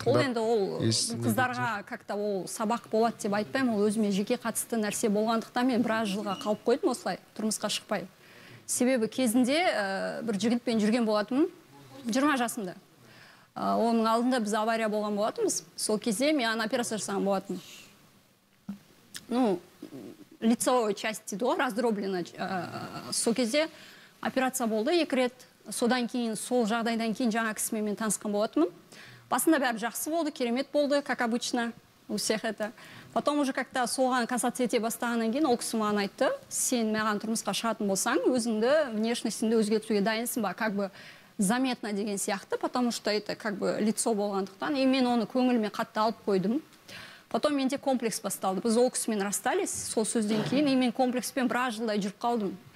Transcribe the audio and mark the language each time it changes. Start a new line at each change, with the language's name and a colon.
Kazakh: ол енді ол қыздарға как-то ол сабақ болады деп айтпаймын, ол өзіме жеке қатысты нәрсе болғандықтан мен біраз жылға қалып қойдым осылай, тұрмысқа шықпай. Себебі кезінде бір жігітпен жүрген болатынмын, 20 жасымда. Оның алдында біз авария болған болатынбыз. Сол кезде мен операция жасаған болатынмын.
Russian: Ну, лицевой части до раздроблено.
Kazakh: Сол кезде операция болды 2 рет. Содан кейін, сол жағдайдан кейін жаңа кісімен мен танысқан болатынмын. Басында бәрі жақсы болды, керемет болды,
Russian: как обычно, у всех это. Потом уже как-то
Kazakh: соған касаться ете бастағаннан кейін ол кісі маған айтты, сен маған тұрмысқа шығатын болсаң, өзіңді внешностіңді өзгертуге дайынсың ба,
Russian: как бы заметно
Kazakh: деген сияқты,
Russian: потому что это как бы лицо
Kazakh: болғандықтан, и мен оны көңіліме қатты алып қойдым. Потом менде комплекс басталды. Біз ол кісімен расстались, сол сөзден кейін, и мен комплекспен біраз жылдай жүріп қалдым.